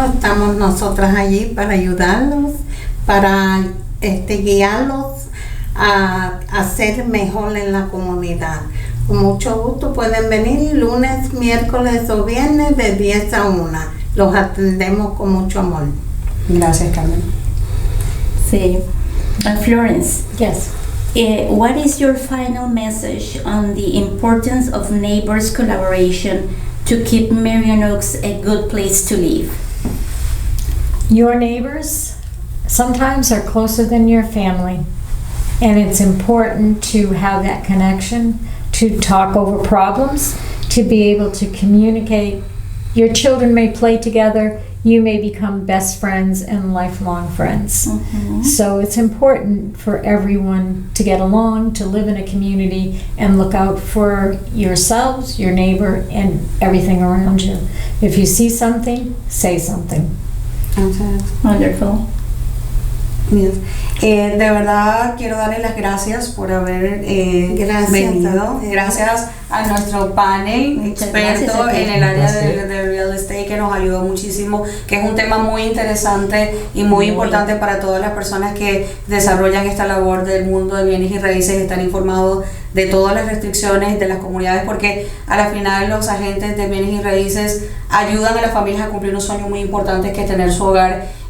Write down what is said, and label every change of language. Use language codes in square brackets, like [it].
[es] Estamos nosotras allí para ayudarlos, para guiarlos a ser mejor en la comunidad. Con mucho gusto pueden venir lunes, miércoles o viernes de 10 a 1. Los atendemos con mucho amor. Gracias, Carmen. Sí. Florence. [en] Yes. What is your final message on the importance of neighbors' collaboration to keep Marion Oaks a good place to live? Your neighbors sometimes are closer than your family, and it's important to have that connection, to talk over problems, to be able to communicate. Your children may play together, you may become best friends and lifelong friends. Mm-hmm. So it's important for everyone to get along, to live in a community, and look out for yourselves, your neighbor, and everything around you. If you see something, say something. Wonderful. [es] Bien. De verdad quiero darle las gracias por haber venido. Gracias a nuestro panel experto en el área de real estate, que nos ayudó muchísimo, que es un tema muy interesante y muy importante para todas las personas que desarrollan esta labor del mundo de bienes y raíces, están informados de todas las restricciones de las comunidades, porque a la final los agentes de bienes y raíces ayudan a las familias a cumplir un sueño muy importante, que es tener su hogar.